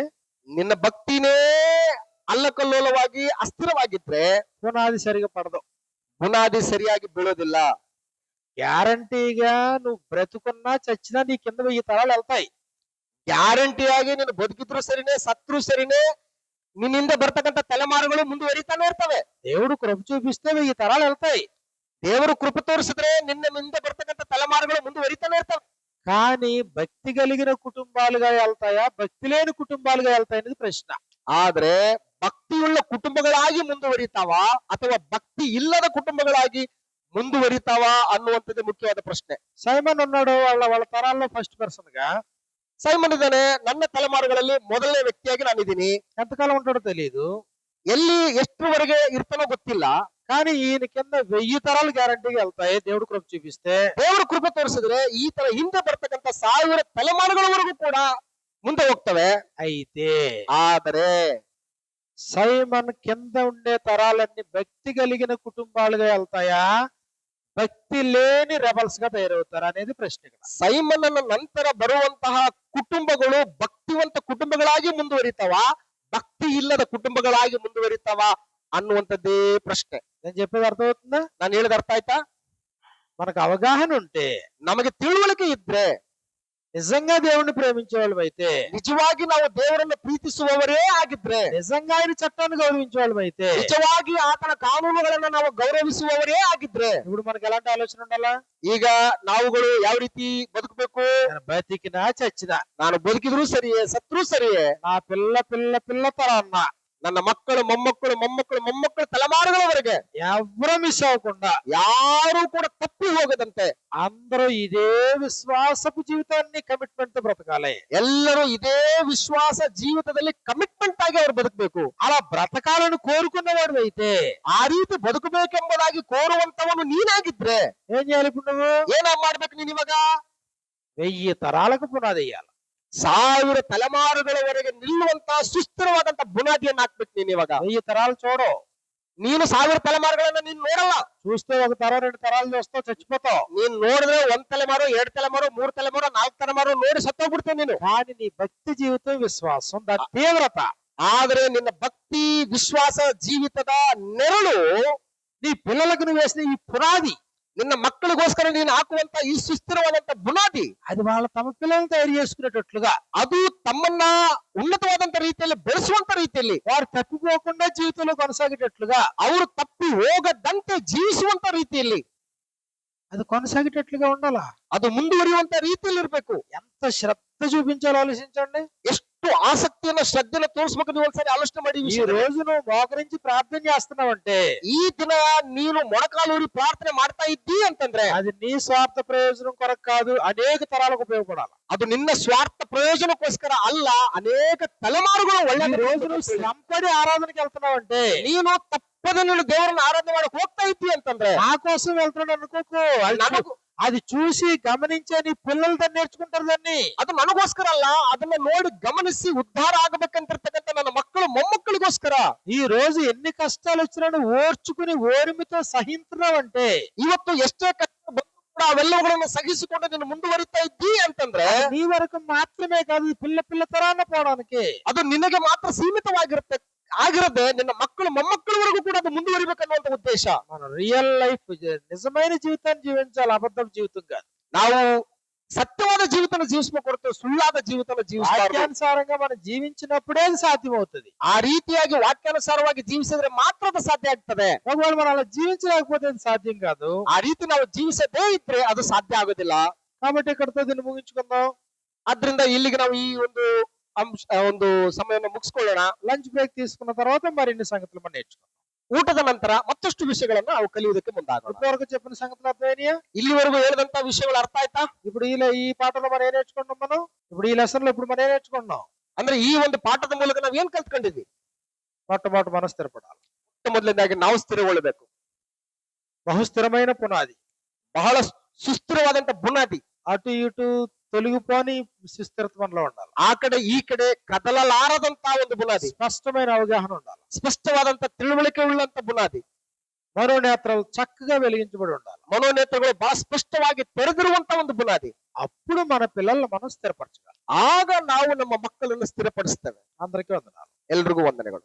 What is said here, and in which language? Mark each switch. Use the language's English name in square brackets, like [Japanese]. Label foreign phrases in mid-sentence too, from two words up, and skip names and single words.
[Kannada] ನಿನ್ನ ಭಕ್ತಿನೇ ಅಲ್ಲಕಲ್ಲೋಲವಾಗಿ ಅಸ್ಥಿರವಾಗಿದ್ರೆ [Telugu] పునాది సరిగా పడదు. [Kannada] ಬುನಾದಿ ಸರಿಯಾಗಿ ಬೀಳೋದಿಲ್ಲ. [Telugu] గ్యారంటీగా నువ్వు బ్రతుకున్నా చచ్చినా నీ కింద 1000 తరాలు వెళ్తాయి. [Kannada] ಗ್ಯಾರಂಟಿಯಾಗಿ ನೀನು ಬದುಕಿದ್ರು ಸರಿನೇ, ಸತ್ರು ಸರಿನೇ, ನಿನ್ನಿಂದ ಬರ್ತಕ್ಕಂಥ ತಲೆಮಾರುಗಳು ಮುಂದುವರಿತಾನೆ ಇರ್ತವೆ. [Telugu] దేవుడు కృప చూపిస్తే 1000 తరాలు వెళ్తాయి. [Kannada] ದೇವರು ಕೃಪೆ ತೋರಿಸಿದ್ರೆ ನಿನ್ನಿಂದ ಬರ್ತಕ್ಕಂಥ ತಲೆಮಾರುಗಳು ಮುಂದುವರಿತಾನೆ ಇರ್ತವೆ. [Telugu] కానీ భక్తి కలిగిన కుటుంబాలుగా వెళ్తాయా, భక్తి లేని కుటుంబాలుగా వెళ్తాయి అనేది ప్రశ్న. [Kannada] ಆದ್ರೆ ಭಕ್ತಿಯುಳ್ಳ ಕುಟುಂಬಗಳಾಗಿ ಮುಂದುವರಿತಾವ ಅಥವಾ ಭಕ್ತಿ ಇಲ್ಲದ ಕುಟುಂಬಗಳಾಗಿ ಮುಂದುವರಿತಾವ ಅನ್ನುವಂಥದ್ದು ಮುಖ್ಯವಾದ ಪ್ರಶ್ನೆ. [Telugu] సైమన్ ఉన్నాడు, వాళ్ళ తరాల్లో [English] first person [Telugu] గా. [Kannada] ಸೈಮನ್ ಇದ್ದಾನೆ, ನನ್ನ ತಲೆಮಾರುಗಳಲ್ಲಿ ಮೊದಲನೇ ವ್ಯಕ್ತಿಯಾಗಿ ನಾನಿದ್ದೀನಿ. [Telugu] ఎంతకాలం ఉంటాడో తెలియదు, [Kannada] ಎಲ್ಲಿ ಎಷ್ಟರವರೆಗೆ ಇರ್ತಾನೋ ಗೊತ್ತಿಲ್ಲ. [Telugu] కానీ ఈయన కింద 1000 తరాలు గ్యారంటీగా వెళ్తాయి దేవుడు కృప చూపిస్తే. [Kannada] ದೇವರು ಕೃಪೆ ತೋರಿಸಿದ್ರೆ ಈ ತರ ಹಿಂದೆ ಬರ್ತಕ್ಕಂಥ 1000 ತಲೆಮಾರುಗಳವರೆಗೂ ಕೂಡ ಮುಂದೆ ಹೋಗ್ತವೆ. [Telugu] అయితే [Kannada] ಆದರೆ [Telugu] సైమన్ కింద ఉండే తరాలన్నీ భక్తి కలిగిన కుటుంబాలుగా వెళ్తాయా, భక్తి లేని రెబల్స్ గా తయారవుతారా అనేది ప్రశ్న. [Kannada] ಸೈಮನ್ನ ನಂತರ ಬರುವಂತಹ ಕುಟುಂಬಗಳು ಭಕ್ತಿವಂತ ಕುಟುಂಬಗಳಾಗಿ ಮುಂದುವರಿತಾವ, ಭಕ್ತಿ ಇಲ್ಲದ ಕುಟುಂಬಗಳಾಗಿ ಮುಂದುವರಿತಾವ ಅನ್ನುವಂಥದ್ದೇ ಪ್ರಶ್ನೆ. [Telugu] నేను చెప్పేది అర్థమవుతుందా? [Kannada] ನಾನು ಹೇಳಿದ ಅರ್ಥ ಆಯ್ತಾ? [Telugu] మనకు అవగాహన ఉంటే, [Kannada] ನಮಗೆ ತಿಳುವಳಿಕೆ ಇದ್ರೆ, [Telugu] నిజంగా దేవుణ్ణి ప్రేమించే వాళ్ళం అయితే, [Kannada] ನಿಜವಾಗಿ ನಾವು ದೇವರನ್ನು ಪ್ರೀತಿಸುವವರೇ ಆಗಿದ್ರೆ, [Telugu] నిజంగా ఆయన చట్టాన్ని గౌరవించే వాళ్ళం అయితే, [Kannada] ನಿಜವಾಗಿ ಆತನ ಕಾನೂನುಗಳನ್ನ ನಾವು ಗೌರವಿಸುವವರೇ ಆಗಿದ್ರೆ, [Telugu] ఇప్పుడు మనకి ఎలాంటి ఆలోచన ఉండాలా? [Kannada] ಈಗ ನಾವುಗಳು ಯಾವ ರೀತಿ ಬದುಕಬೇಕು? [Telugu] నేను బతికినా చచ్చినా, [Kannada] ನಾನು ಬದುಕಿದ್ರು ಸರಿಯೇ, ಸತ್ರು ಸರಿಯೇ, [Telugu] నా పిల్ల పిల్ల పిల్ల తరాన్న, [Kannada] ನನ್ನ ಮಕ್ಕಳು ಮೊಮ್ಮಕ್ಕಳು ಮೊಮ್ಮಕ್ಕಳು ಮೊಮ್ಮಕ್ಕಳು ತಲೆಮಾರುಗಳವರೆಗೆ [Telugu] ఎవరు మిస్ అవ్వకుండా [Kannada] ಯಾರು ಕೂಡ ತಪ್ಪಿ ಹೋಗದಂತೆ [Telugu] అందరూ ఇదే విశ్వాసపు జీవితాన్ని కమిట్మెంట్ తో బ్రతకాలి. [Kannada] ಎಲ್ಲರೂ ಇದೇ ವಿಶ್ವಾಸ ಜೀವಿತದಲ್ಲಿ ಕಮಿಟ್ಮೆಂಟ್ ಆಗಿ ಅವರು ಬದುಕಬೇಕು. [Telugu] అలా బ్రతకాలని కోరుకున్నవాడు అయితే, [Kannada] ಆ ರೀತಿ ಬದುಕಬೇಕೆಂಬುದಾಗಿ ಕೋರುವಂತವನು ನೀನಾಗಿದ್ರೆ [Telugu] ఏం చేయాలి? ఇప్పుడు నువ్వు [Kannada] ಏನ ಮಾಡ್ಬೇಕು? ನೀನ್ ಇವಾಗ [Telugu] 1000 తరాలకు పునాది వేయాలి. [Kannada] 1000 ತಲೆಮಾರುಗಳವರೆಗೆ ನಿಲ್ಲುವಂತಹ ಸುಸ್ಥಿರವಾದಂತ ಬುನಾದಿಯನ್ನು ಹಾಕ್ಬೇಕು. ನೀನ್ ಇವಾಗ [Telugu] 1000 తరాలు చూడవు. [Kannada] ನೀನು 1000 ತಲೆಮಾರುಗಳನ್ನ ನೀನ್ ನೋಡಲ್ಲ. [Telugu] చూస్తే 1 తరం 2 తరాలు చూస్తావు, చచ్చిపోతావు. [Kannada] ನೀನ್ ನೋಡಿದ್ರೆ 1 ತಲೆಮಾರು 2 ತಲೆಮಾರು 3 ತಲೆಮಾರು 4 ತಲೆಮಾರು ನೋಡಿ ಸತ್ತೋಗ್ಬಿಡ್ತೇವೆ ನೀನು. [Telugu] కానీ నీ భక్తి జీవితం, విశ్వాసం, దాని తీవ్రత, [Kannada] ಆದ್ರೆ ನಿನ್ನ ಭಕ್ತಿ ವಿಶ್ವಾಸ ಜೀವಿತದ ನೆರಳು, [Telugu] నీ పిల్లలకు నువ్వు వేసిన ఈ పునాది, [Kannada] ನಿನ್ನ ಮಕ್ಕಳಿಗೋಸ್ಕರ ನೀನು ಹಾಕುವಂತ ಈ ಸುಸ್ಥಿರವಾದಂತ ಬುನಾದಿ, [Telugu] అది వాళ్ళ తమ పిల్లల్ని తయారు చేసుకునేటట్లుగా, [Kannada] ಅದು ತಮ್ಮನ್ನ ಉನ್ನತವಾದಂತ ರೀತಿಯಲ್ಲಿ ಬೆಳೆಸುವಂತ ರೀತಿಯಲ್ಲಿ, [Telugu] వారు తప్పిపోకుండా జీవితంలో కొనసాగేటట్లుగా, [Kannada] ಅವರು ತಪ್ಪಿ ಹೋಗದಂತೆ ಜೀವಿಸುವಂತ ರೀತಿಯಲ್ಲಿ, [Telugu] అది కొనసాగేటట్లుగా ఉండాలా. [Kannada] ಅದು ಮುಂದುವರಿಯುವಂತ ರೀತಿಯಲ್ಲಿ ಇರಬೇಕು. [Telugu] ఎంత శ్రద్ధ చూపించాలో ఆలోచించండి. [Kannada] ಎಷ್ಟು ಆಸಕ್ತಿಯನ್ನ ಶ್ರದ್ಧೆನ ತೋರಿಸ್ಬೇಕು. ನೀವು ಒಂದ್ಸರಿ ಆಲೋಚನೆ ಮಾಡಿ. [Telugu] ఈ రోజు నువ్వు మోకరించి ప్రార్థన చేస్తున్నావంటే, [Kannada] ಈ ದಿನ ನೀನು ಮೊಣಕಾಲೂರಿ ಪ್ರಾರ್ಥನೆ ಮಾಡ್ತಾ ಇದ್ದೀ ಅಂತಂದ್ರೆ [Telugu] అది నీ స్వార్థ ప్రయోజనం కొరకు కాదు, అనేక తరాలకు ఉపయోగపడాలి. [Kannada] ಅದು ನಿನ್ನ ಸ್ವಾರ್ಥ ಪ್ರಯೋಜನಕ್ಕೋಸ್ಕರ ಅಲ್ಲ, ಅನೇಕ ತಲೆಮಾರುಗಳು [Telugu] ఈ [Kannada] ಒಳ್ಳೆ [Telugu] రోజు నువ్వు శ్రమపడి ఆరాధనకి వెళ్తున్నావంటే, [Kannada] ನೀನು ತಪ್ಪದೆ ನೀನು ದೇವರನ್ನ ಆರಾಧನೆ ಮಾಡಕ್ ಹೋಗ್ತಾ ಇದ್ದೀ ಅಂತಂದ್ರೆ [Telugu] నా కోసం వెళ్తున్నాడు అనుకోకు, అది [Kannada] ನನಗೂ [Telugu] అది చూసి గమనించే నీ పిల్లలు దాన్ని నేర్చుకుంటారు దాన్ని. [Kannada] ಅದು ನನಗೋಸ್ಕರ ಅಲ್ಲ, ಅದನ್ನ ನೋಡಿ ಗಮನಿಸಿ ಉದ್ಧಾರ ಆಗಬೇಕಂತಿರ್ತಕ್ಕಂಥ ನನ್ನ ಮಕ್ಕಳು ಮೊಮ್ಮಕ್ಕಳಿಗೋಸ್ಕರ. [Telugu] ఈ రోజు ఎన్ని కష్టాలు వచ్చినా నువ్వు ఓర్చుకుని ఓర్మితో సహించున్నావంటే [Kannada] ಇವತ್ತು ಎಷ್ಟೇ ಕಷ್ಟ ಬಂದ್ರು ಕೂಡ ಅವೆಲ್ಲವುಗಳನ್ನು ಸಹಿಸಿಕೊಂಡು ನೀನು ಮುಂದುವರಿತಾ ಇದ್ದೀ ಅಂತಂದ್ರೆ [Telugu] నీ వరకు మాత్రమే కాదు, ఈ పిల్ల పిల్ల తరాన పోవడానికి. [Kannada] ಅದು ನಿನಗೆ ಮಾತ್ರ ಸೀಮಿತವಾಗಿರುತ್ತೆ ಆಗಿರದೆ ನಿನ್ನ ಮಕ್ಕಳು ಮೊಮ್ಮಕ್ಕಳವರೆಗೂ ಕೂಡ ಅದು ಮುಂದುವರಿಬೇಕನ್ನುವಂತ ಉದ್ದೇಶ. [Telugu] మన [English] real life [Telugu] నిజమైన జీవితాన్ని జీవించాలి, అబద్ధం జీవితం కాదు. [Kannada] ನಾವು ಸತ್ಯವಾದ ಜೀವಿತನ ಜೀವಿಸಬೇಕು ಹೊರತು ಸುಳ್ಳಾದ ಜೀವಿತನ ಜೀವಿಸಬಾರದು. [Telugu] వాక్యానుసారంగా మనం జీవించినప్పుడే అది సాధ్యమవుతుంది. [Kannada] ಆ ರೀತಿಯಾಗಿ ವಾಕ್ಯಾನುಸಾರವಾಗಿ ಜೀವಿಸಿದ್ರೆ ಮಾತ್ರ ಅದು ಸಾಧ್ಯ ಆಗ್ತದೆ. [Telugu] ఒకవేళ మనం అలా జీవించలేకపోతే అది సాధ్యం కాదు. [Kannada] ಆ ರೀತಿ ನಾವು ಜೀವಿಸದೇ ಇದ್ರೆ ಅದು ಸಾಧ್ಯ ಆಗೋದಿಲ್ಲ. [Telugu] కాబట్టి ఇక్కడితో దీన్ని ముగించుకుందాం. [Kannada] ಆದ್ರಿಂದ ಇಲ್ಲಿಗೆ ನಾವು ಈ ಒಂದು ಒಂದು ಸಮಯವನ್ನು ಮುಗಿಸ್ಕೊಳ್ಳೋಣ. [English] lunch break [Telugu] తీసుకున్న తర్వాత మరిన్ని సంగతులు మనం నేర్చుకుందాం. [Kannada] ಊಟದ ನಂತರ ಮತ್ತಷ್ಟು ವಿಷಯಗಳನ್ನ ನಾವು ಕಲಿಯುವುದಕ್ಕೆ ಮುಂದಾಗೋಣ. [Telugu] ఇప్పటివరకు చెప్పిన సంగతులు అర్థమైనాయా? [Kannada] ಇಲ್ಲಿವರೆಗೂ ಹೇಳಿದಂತ ವಿಷಯಗಳು ಅರ್ಥ ಆಯ್ತಾ? [Telugu] ఇప్పుడు ఈ పాఠంలో మనం ఏం నేర్చుకుంటున్నాం? మనం ఇప్పుడు ఈ లెసన్ లో ఇప్పుడు మనం ఏం నేర్చుకుంటున్నాం? [Kannada] ಅಂದ್ರೆ ಈ ಒಂದು ಪಾಠದ ಮೂಲಕ ನಾವ್ ಏನ್ ಕಲ್ತ್ಕೊಂಡಿದ್ವಿ? [Telugu] మొట్టమొదటి మనం స్థిరపడాలి. [Kannada] ಮೊದಲನೇದಾಗಿ ನಾವು ಸ್ಥಿರಗೊಳ್ಳಬೇಕು. [Telugu] బహుస్థిరమైన పునాది, [Kannada] ಬಹಳ ಸುಸ್ಥಿರವಾದಂತ ಬುನಾದಿ. [Telugu] అటు ఇటు తొలగిపోని సుస్థిరత మనలో ఉండాలి. [Kannada] ಆ ಕಡೆ ಈ ಕಡೆ ಕದಲಲಾರದಂತ ಒಂದು ಬುನಾದಿ, [Telugu] స్పష్టమైన అవగాహన ఉండాలి. [Kannada] ಸ್ಪಷ್ಟವಾದಂತ ತಿಳುವಳಿಕೆ ಉಳ್ಳಂತ ಬುನಾದಿ. [Telugu] మనోనేత్రాలు చక్కగా వెలిగించబడి ఉండాలి. [Kannada] ಮನೋನೇತ್ರಗಳು ಬಹಳ ಸ್ಪಷ್ಟವಾಗಿ ತೆರೆದಿರುವಂತ ಒಂದು ಬುನಾದಿ. [Telugu] అప్పుడు మన పిల్లల్ని మనం స్థిరపరచగలం. [Kannada] ಆಗ ನಾವು ನಮ್ಮ ಮಕ್ಕಳನ್ನು ಸ್ಥಿರಪಡಿಸ್ತೇವೆ. [Telugu] అందరికీ వందనాలు. [Kannada] ಎಲ್ರಿಗೂ ವಂದನೆಗಳು.